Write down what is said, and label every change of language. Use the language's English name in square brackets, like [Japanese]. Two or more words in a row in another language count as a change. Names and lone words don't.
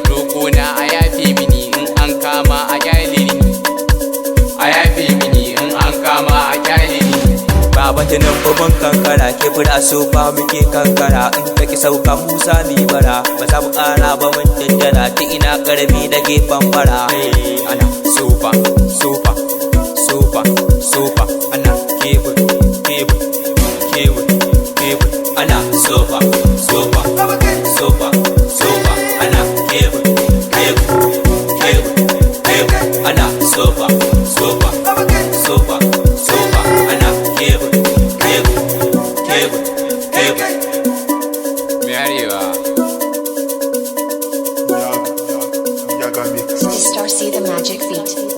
[Hausa] Roƙo na a yafe mini, in an kama a ƙyale ni. A yafe mini in an kama a kyale ni. Baba Tinubu mun kankara, kebura sofa muke kankara. In ka ki sauka Musa mi bara, ba za mu ƙara ba mun daddara. Ta ina ƙarami na gefen fara. Hey, ana sofa, sofa, sofa, sofa. Ana kebur, kebur, kebur, kebur. Ana sofa, sofa, sofa, sofa. Ana tebur, tebur, tebur, tebur. Ana sofa, sofa, sofa, sofa. Ana tebur, tebur, tebur, tebur. Me arewa. Ya, ya, ya ga mix. Star C, [English] the magic beat.